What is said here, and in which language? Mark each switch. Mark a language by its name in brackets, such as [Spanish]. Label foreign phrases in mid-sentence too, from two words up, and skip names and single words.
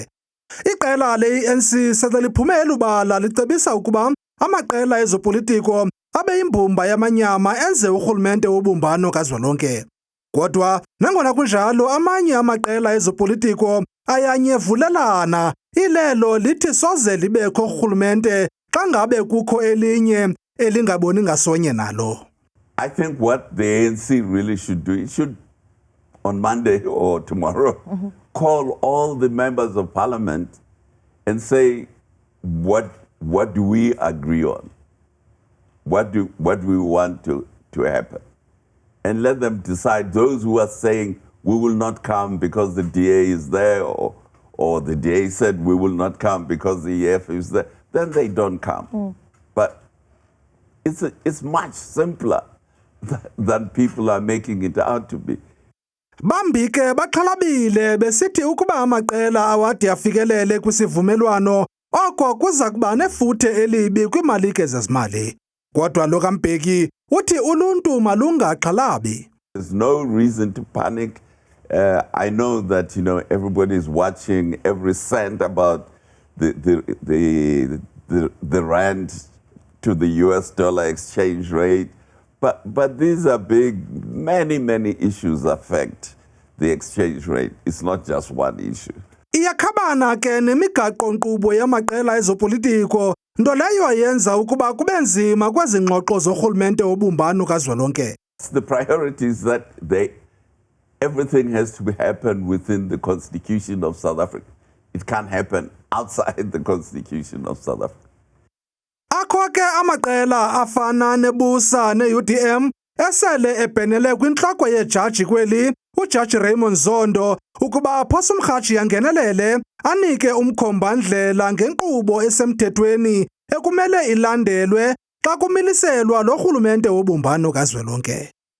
[Xhosa] Iqela le-ANC sele liphume elubala licebisa ukuba amaqela ezopolitiko abe yimbumba yamanyama enze urhulumente wobumbano kazwelonke. Kodwa nangona kunjalo amanye amaqela ezopolitiko ayanyevulelana, ilelo lithi soze libekho urhulumente xa ngabe kukho elinye elingaboni ngasonye nalo. [English] I think what the ANC really should do, it should on Monday or tomorrow call all the members of parliament and say what do we agree on, what do we want to happen, and let them decide. Those who are saying we will not come because the DA is there, or the DA said we will not come because the EF is there, then they don't come. But it's much simpler than people are making it out to be. [Xhosa] Bambi ke baxhalabile besithi ukuba amaqela awade afikelele kwisivumelwano oko kuza kuba nefuthe elibi kwimalike zezimali. Kodwa lo kaMbeki uthi uluntu malungaxhalabi. [English] There's no reason to panic. I know that everybody is watching every cent about the rand to the US dollar exchange rate, but these are big. Many issues affect the exchange rate. It's not just one issue. [Xhosa] Iyakhabana ke nemigaqo nkqubo yamaqela ezopolitiko, nto leyo yenza ukuba kube nzima kwezi ngxoxo zorhulumente wobumbano kazwelonke. [English] The priority is that everything has to happen within the Constitution of South Africa. It can't happen outside the Constitution of South Africa. [Xhosa] Akho ke amaqela afana nebusa ne-UDM esele ebhenele kwintloko yejaji kweli, uJaji Raymond Zondo, ukuba aphosa umrhatshi yangenelele anike umkhombandlela ngenkqubo esemthethweni ekumele ilandelwe xa kumiliselwa lo rhulumente wobumbano kazwelonke.